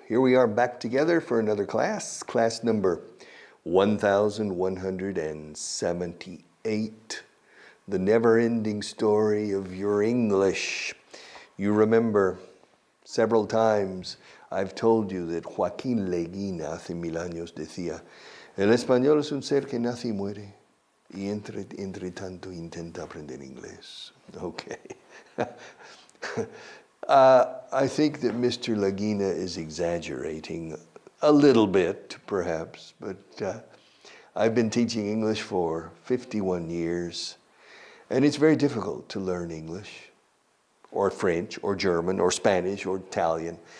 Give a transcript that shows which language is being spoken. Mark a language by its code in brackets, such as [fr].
[en] Here we are back together for another class number 1178, the never-ending story of your English. You remember several times I've told you that [es] Joaquín Leguina hace 1000 años decía, el español es un ser que nace y muere y entre tanto intenta aprender inglés. [en] Okay. I think that Mr. Leguina is exaggerating a little bit, perhaps, but I've been teaching English for 51 years, and it's very difficult to learn English, or French, or German, or Spanish, or Italian.